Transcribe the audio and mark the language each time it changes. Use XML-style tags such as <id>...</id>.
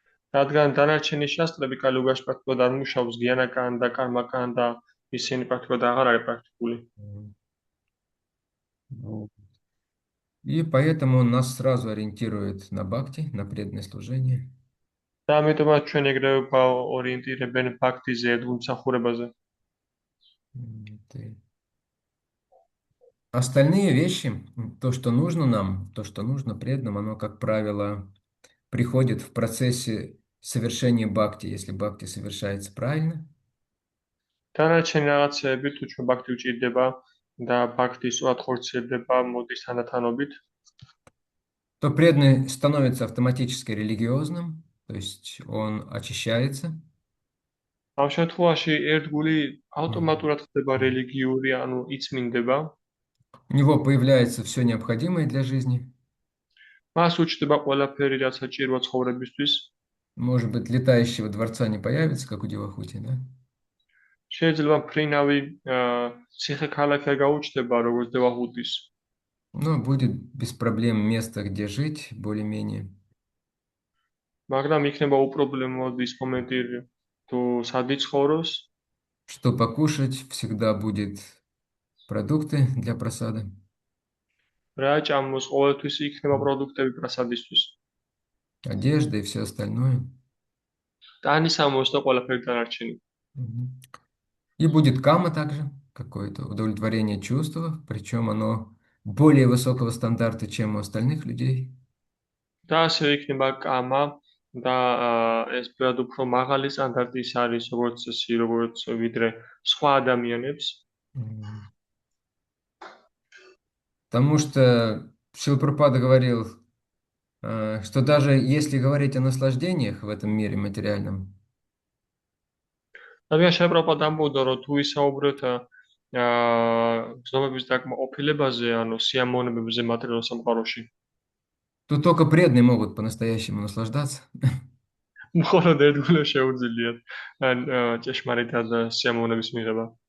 <ka>რადგან დანარჩენი შასტრები კალიუგაში პრაქტიკულად არ მუშაობს, გიანა-კანდა, კარმა-კანდა, ისინი პრაქტიკულად აღარ არის პრაქტიკული.</ka> <ru>Вот. И поэтому нас сразу ориентируют на бхакти, на преданное служение.</ru> <ka>და ამიტომაც ჩვენ ეგრევე ორიენტირებენ ბაქთიზე, ერთგულმსახურებაზე.</ka> <ru>Остальные вещи, то, что нужно нам, то, что нужно преданным, оно, как правило, приходит в процессе совершения бхакти, если бхакти совершается правильно.</ru> <ka>დანარჩენი რაღაცეები თუ ჩვენ ბაქთი ვჭირდება და ბაქთი სწორად ხორციელდება მოდის თანათანობით,</ka> <ru>то преданный становится автоматически религиозным, то есть он очищается.</ru> <ka>ამ შემთხვევაში ერთგული ავტომატურად ხდება რელიგიური, ანუ იწმინდება.</ka> <ru>У него появляется все необходимое для жизни.</ru> <ka>მას უჩნდება ყველაფერი, რაც საჭიროა ცხოვრებისთვის.</ka> <ru>Может быть, летающего дворца не появится, как у Девахути, да?</ru> <ka>შეიძლება ფრინავი ციხე-ქალაქი არ გაუჩნდება, როგორც დევაჰუტის.</ka> <ru>Но будет без проблем место, где жить, более-менее.</ru> <ka>მაგრამ იქნება უპრობლემოდ ის მომენტი, თუ სად იცხოვროს.</ka> <ru>Что покушать, всегда будет продукты для просады.</ru> <ka>რა ჭამოს, ყოველთვის იქნება პროდუქტები პრასადისთვის.</ka> <ru>Одежда и все остальное.</ru> <ka>ტანისამოს და ყველაფერი დანარჩენი.</ka> <ru>И будет кама также, какое-то удовлетворение чувства, причем оно более высокого стандарта, чем у остальных людей.</ru> <ka>და ასევე იქნება კამა და ეს ბევრად უფრო მაღალი სტანდარტის არის, როგორც ვიდრე სხვა ადამიანებს.</ka> <ru>Потому что Шрила Прабхупада говорил, что даже если говорить о наслаждениях в этом мире материальном,</ru> <ka>რადგან შეპროპად ამბობდა, რომ თუ ვისაუბროთ გზნობების დაკმაყოფილებაზე, ანუ სიამოვნებებზე მატერიალურ სამყაროში,</ka> <ru>то только преданные могут по-настоящему наслаждаться.</ru> <ka>მხოლოდ ერთგულებს შეუძლიათ ჭეშმარიტად სიამოვნების მიღება.</ka>